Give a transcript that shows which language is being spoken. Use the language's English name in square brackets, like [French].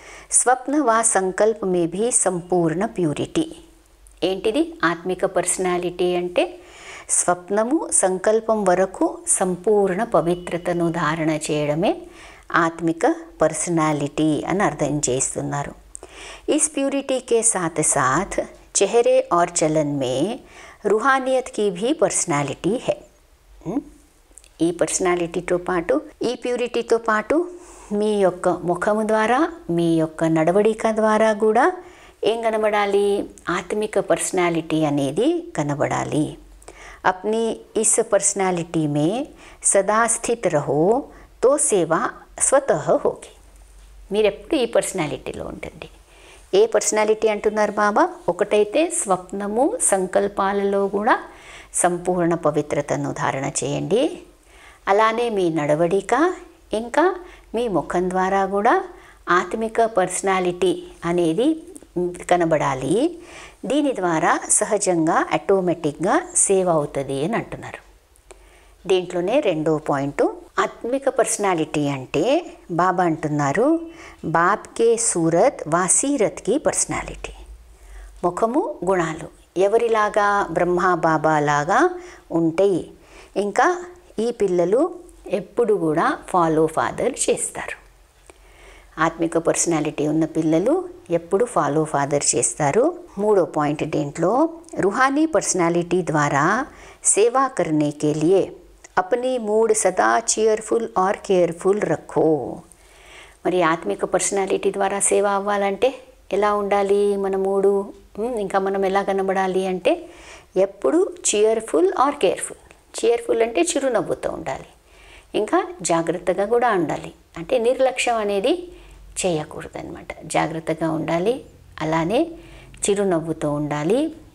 [Hindi] స్వప్న వా సంకల్ప మే భీ సంపూర్ణ ప్యూరిటీ. [Telugu] ఏంటిది ఆత్మిక పర్సనాలిటీ అంటే? స్వప్నము సంకల్పం వరకు సంపూర్ణ పవిత్రతను ధారణ చేయడమే ఆత్మిక పర్సనాలిటీ అని అర్థం చేస్తున్నారు. [Hindi] इस प्यूरिटी के साथ साथ चेहरे और चलन में रूहानियत की भी पर्सनालिटी है. [Telugu] ఈ పర్సనాలిటీతో పాటు, ఈ ప్యూరిటీతో పాటు మీ యొక్క ముఖము ద్వారా, మీ యొక్క నడవడిక ద్వారా కూడా ఏం కనబడాలి? ఆత్మిక పర్సనాలిటీ అనేది కనబడాలి. [Hindi] अपनी इस पर्सनालिटी में सदा स्थित रहो तो सेवा स्वतः होगी. [Telugu] మీరెప్పుడు ఈ పర్సనాలిటీలో ఉంటుంది. ఏ పర్సనాలిటీ అంటున్నారు బాబా? ఒకటైతే స్వప్నము సంకల్పాలలో కూడా సంపూర్ణ పవిత్రతను ధారణ చేయండి. అలానే మీ నడవడిక ఇంకా మీ ముఖం ద్వారా కూడా ఆత్మిక పర్సనాలిటీ అనేది కనబడాలి. దీని ద్వారా సహజంగా ఆటోమేటిక్గా సేవ్ అవుతుంది అని అంటున్నారు. దీంట్లోనే రెండో పాయింట్, ఆత్మిక పర్సనాలిటీ అంటే బాబా అంటున్నారు [Hindi] బాప్కే సూరత్ వాసీరత్కి పర్సనాలిటీ. [Telugu] ముఖము గుణాలు ఎవరిలాగా? బ్రహ్మ బాబా లాగా ఉంటాయి. ఇంకా ఈ పిల్లలు ఎప్పుడు కూడా ఫాలో ఫాదర్ చేస్తారు. ఆత్మిక పర్సనాలిటీ ఉన్న పిల్లలు ఎప్పుడు ఫాలో ఫాదర్ చేస్తారు. మూడో పాయింట్ దీంట్లో, [Hindi] रूहानी पर्सनालिटी द्वारा सेवा करने के लिए अपनी मूड सदा cheerful और केयरफुल रखो. [Telugu] మరి ఆత్మిక పర్సనాలిటీ ద్వారా సేవ అవ్వాలంటే ఎలా ఉండాలి మన మూడు, ఇంకా మనం ఎలా కనబడాలి అంటే ఎప్పుడు cheerful ఆర్ కేర్ఫుల్. cheerful అంటే చిరునవ్వుతో ఉండాలి, ఇంకా జాగ్రత్తగా కూడా ఉండాలి. అంటే నిర్లక్ష్యం అనేది చేయకూడదు అన్నమాట. జాగ్రత్తగా ఉండాలి, అలానే చిరునవ్వుతో ఉండాలి.